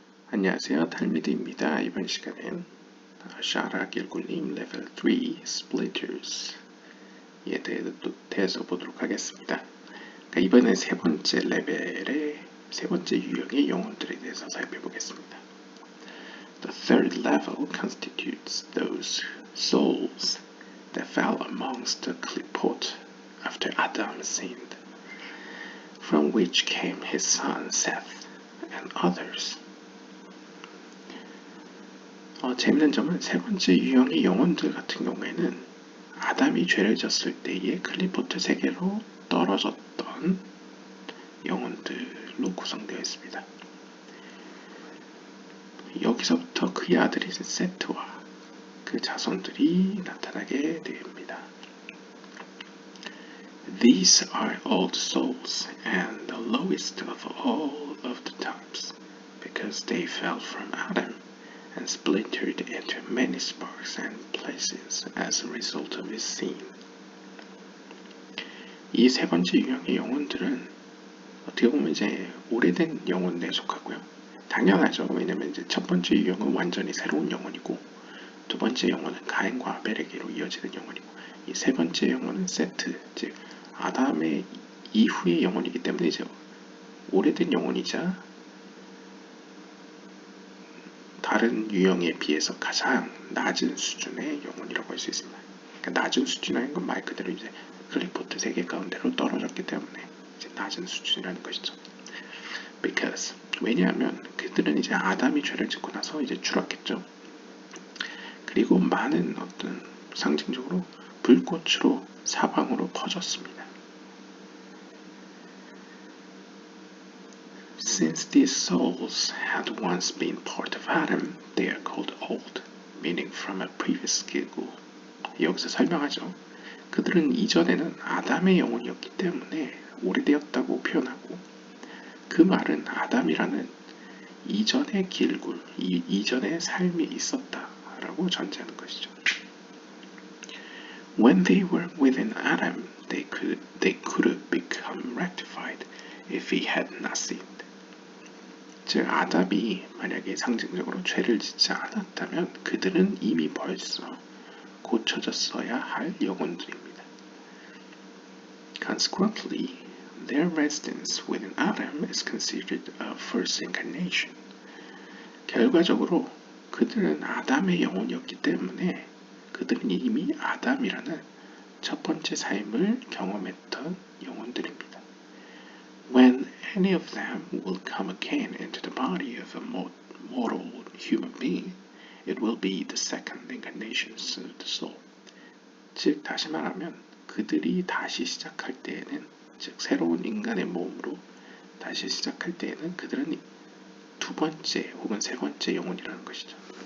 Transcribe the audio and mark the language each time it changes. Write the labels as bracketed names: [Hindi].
[Korean] 안녕하세요, 탈미드입니다. 이번 시간엔 샤라 길굴님 레벨 3 스플리터스에 대해서 보도록 하겠습니다. 그러니까 이번엔 세 번째 레벨의 세 번째 유형의 영혼들에 대해서 살펴보겠습니다. [English] The third level constitutes those souls that fell amongst the clipot after Adam sinned, from which came his son Seth and others. [Korean] 재밌는 점은 세 번째 유형의 영혼들 같은 경우에는 아담이 죄를 졌을 때에 클리포트 세계로 떨어졌던 영혼들로 구성되어 있습니다. 여기서부터 그의 아들인 세트와 그 자손들이 나타나게 됩니다. [English] These are old souls and the lowest of all of the types, because they fell from Adam and splintered into many sparks and places as a result of his sin. [Korean] 이 세 번째 유형의 영혼들은 어떻게 보면 이제 오래된 영혼에 속하고요. 당연하죠. 왜냐면 이제 첫 번째 유형은 완전히 새로운 영혼이고, 두 번째 영혼은 가인과 아벨에게로 이어지는 영혼이고, 이 세 번째 영혼은 세트, 즉 아담의 이후의 영혼이기 때문에 이제 오래된 영혼이자 다른 유형에 비해서 가장 낮은 수준의 영혼이라고 할 수 있습니다. 그러니까 낮은 수준이라는 건 말 그대로 이제 클리포트 세계 가운데로 떨어졌기 때문에 이제 낮은 수준이라는 것이죠. Because 왜냐하면 그들은 이제 아담이 죄를 짓고 나서 이제 추락했죠. 그리고 많은 어떤 상징적으로 불꽃으로 사방으로 퍼졌습니다. [English] Since these souls had once been part of Adam, they are called old, meaning from a previous 기구. [Korean] 여기서 설명하죠. 그들은 이전에는 아담의 영혼이었기 때문에 오래되었다고 표현하고, 그 말은 아담이라는 이전의 길굴, 이전의 삶이 있었다라고 전제하는 것이죠. [English] When they were within Adam, they could have become rectified if he had not sinned. [Korean] 즉 아담이 만약에 상징적으로 죄를 짓지 않았다면 그들은 이미 벌써 고쳐졌어야 할 영혼들입니다. [English] Consequently, their residence within Adam is considered a first incarnation. [Korean] 결과적으로 그들은 아담의 영혼이었기 때문에 그들은 이미 아담이라는 첫 번째 삶을 경험했던 영혼들입니다. [English] When any of them will come again into the body of a mortal human being, it will be the second incarnation of the soul. [Korean] 즉 다시 말하면 그들이 다시 시작할 때에는, 즉 새로운 인간의 몸으로 다시 시작할 때에는 그들은 두 번째 혹은 세 번째 영혼이라는 것이죠.